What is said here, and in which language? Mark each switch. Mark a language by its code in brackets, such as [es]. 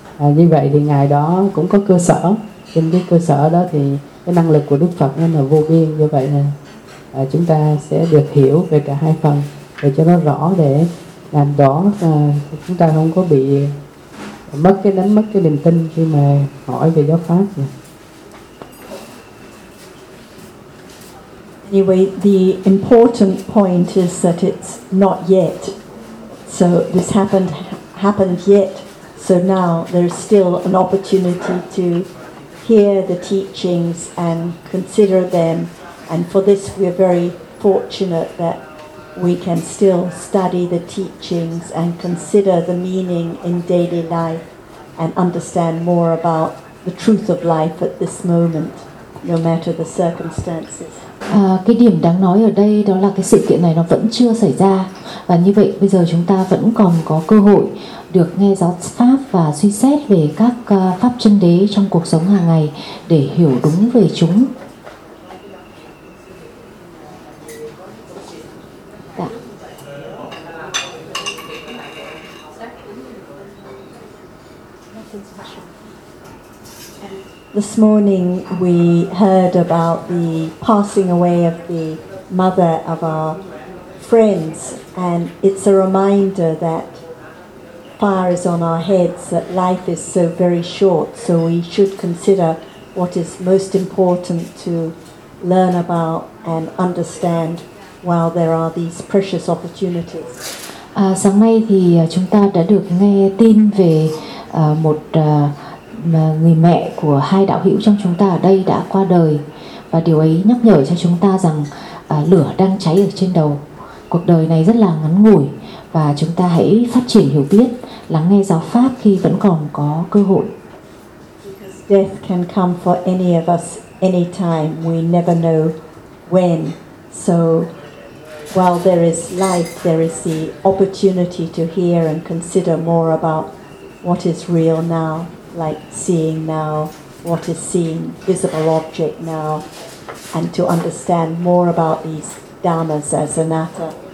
[vi] Như vậy thì ngài đó cũng có cơ sở. Trên cái cơ sở đó thì cái năng lực của Đức Phật nó là vô biên. Do vậy là chúng ta sẽ được hiểu về cả hai phần để cho nó rõ, để làm đó chúng ta không có bị mất cái đánh mất cái niềm tin khi mà hỏi về giáo pháp. [en] Anyway, the important point is that it's not yet. So this happened yet. So now there's still an opportunity to hear the teachings and consider them. And for this, we're very fortunate that we can still study the teachings and consider the meaning in daily life and understand more about the truth of life at this moment, no matter the circumstances. [vi] Cái điểm đáng nói ở đây đó là cái sự kiện này nó vẫn chưa xảy ra, và như vậy bây giờ chúng ta vẫn còn có cơ hội được nghe giáo pháp và suy xét về các pháp chân đế trong cuộc sống hàng ngày để hiểu đúng về chúng. [en] This morning we heard about the passing away of the mother of our friends, and it's a reminder that fire is on our heads, that life is so very short, so we should consider what is most important to learn about and understand while there are these precious opportunities. [vi] Sáng nay thì chúng ta đã được nghe tin về một mà người mẹ của hai đạo hữu trong chúng ta ở đây đã qua đời, và điều ấy nhắc nhở cho chúng ta rằng lửa đang cháy ở trên đầu. Cuộc đời này rất là ngắn ngủi, và chúng ta hãy phát triển hiểu biết, lắng nghe giáo pháp khi vẫn còn có cơ hội. [en] Death can come for any of us anytime. We never know when. So while there is life, there is the opportunity to hear and consider more about what is real now. Like seeing now, what is seen, visible object now, and to understand more about these dharmas as anatta.